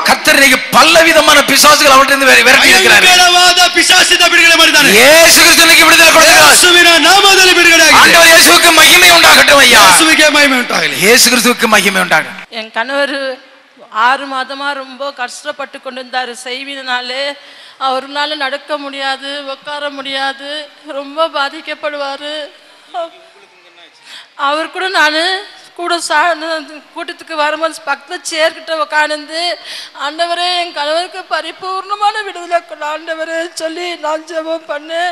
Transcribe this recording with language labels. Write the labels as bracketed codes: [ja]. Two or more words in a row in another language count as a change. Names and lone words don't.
[ta] கர்த்தர் இன்னைக்கு பல விதமான பிசாசுகள் அவர்கிட்ட இருந்து விரட்டி இருக்கிறார். [kn] ಭಯಂಕರವಾದ ಪಿಶಾಚಿನ ಬಿಡುಗಡೆ ಮಾಡಿದ್ದಾನೆ. [ta] இயேசு கிறிஸ்து இன்னைக்கு விடுதலை கொடுக்கிறார். [kn] ಯೇಸುವಿನ ನಾಮದಲ್ಲಿ ಬಿಡುಗಡೆ ಆಗಿದೆ. [ta] ஆண்டவர் இயேசுவுக்கு மகிமை உண்டாகட்டும் ஐயா. [kn] ಯೇಸುವಿಗೆ ಮಹಿಮೆ ಉಂಟಾಗಲಿ. [ta] இயேசு கிறிஸ்துவுக்கு மகிமை உண்டாகட்டும். என் கணவர் 6 மாதமா ரொம்ப கஷ்டப்பட்டு கொண்டிருந்தார். செய்வினாலே அவர்னால நடக்க முடியாது, உட்கார முடியாது, ரொம்ப பாதிக்கப்படுவார். அவர் கூட நான் கூட கூட்டத்துக்கு வரும்போது பக்கத்தில் சேர்க்கிட்ட உட்காந்து ஆண்டவரே என் கணவருக்கு பரிபூர்ணமான விடுதலை ஆண்டவரே சொல்லி நான் ஜெபம் பண்ணேன்.